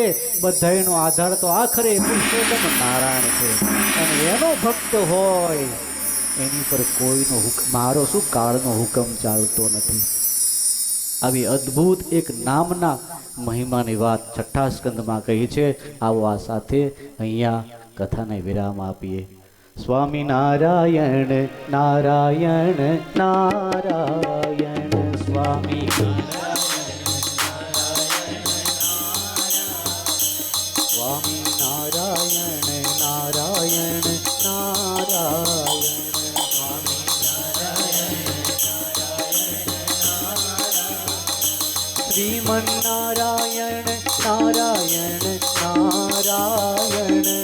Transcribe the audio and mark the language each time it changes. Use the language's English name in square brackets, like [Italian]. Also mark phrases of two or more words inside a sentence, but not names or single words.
[Gujarati] બધાનો આધાર તો આખરે પુરુષોત્તમ નારાયણ છે અને એનો ભક્ત હોય એની પર કોઈનો મારો શું કાળનો હુકમ ચાલતો નથી. આવી અદ્ભુત એક નામના મહિમાની વાત 6ઠ્ઠા સ્કંદમાં કહી છે. આવો આ સાથે અહીંયા કથાને વિરામ આપીએ. [Sanskrit] स्वामी नारायण नारायण नारायण स्वामी स्वामी नारायण नारायण नारायण स्वामी श्रीमन्नारायण नारायण नारायण